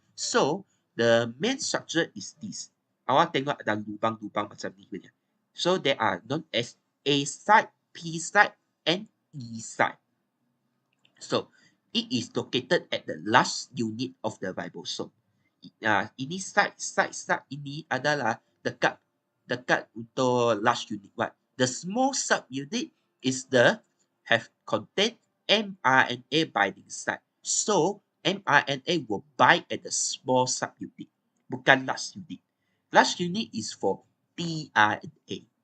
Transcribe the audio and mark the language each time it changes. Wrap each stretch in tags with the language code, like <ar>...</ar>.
<en>So the main structure is this.</en> <ms>Awak tengok ada lubang-lubang macam ni punya.</ms> <en>So there are known as A site, P site, and E site. So it is located at the last unit of the ribosome.</en> <ms>Ini site ini adalah dekat untuk last unit.</ms> <en>Right? The small subunit is the have contain mRNA binding site. So mRNA will bind at the small subunit,</en> <ms>bukan</ms> <en>last unit. Last unit is for tRNA.</en>